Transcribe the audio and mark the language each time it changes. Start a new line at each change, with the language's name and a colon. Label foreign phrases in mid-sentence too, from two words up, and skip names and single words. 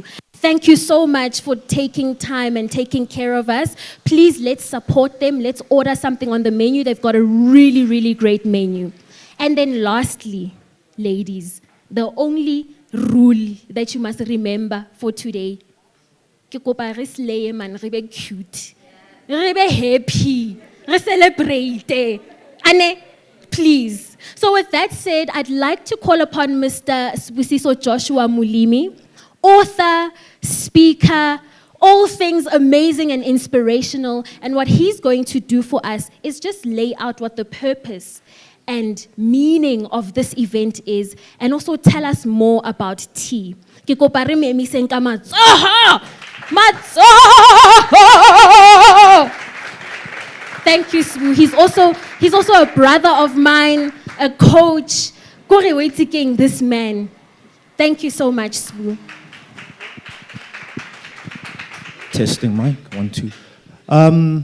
English: Thank you so much for taking time and taking care of us. Please, let's support them. Let's order something on the menu. They've got a really, really great menu. And then lastly, ladies, the only rule that you must remember for today,
Southern Sotho: ke kopa re
English: slay man,
Southern Sotho: re be cute, re be happy, re celebrate. Ane,
English: please. So with that said, I'd like to call upon Mr. Sbusiso Joshua Mulimi, author, speaker, all things amazing and inspirational. And what he's going to do for us is just lay out what the purpose and meaning of this event is, and also tell us more about tea.
Southern Sotho: Ke kopa re memiseng ka matsoho! Matsoho!
English: Thank you, Sbu. He's also a brother of mine, a coach. Kore waiting this man. Thank you so much, Sbu. Testing mic, 1, 2.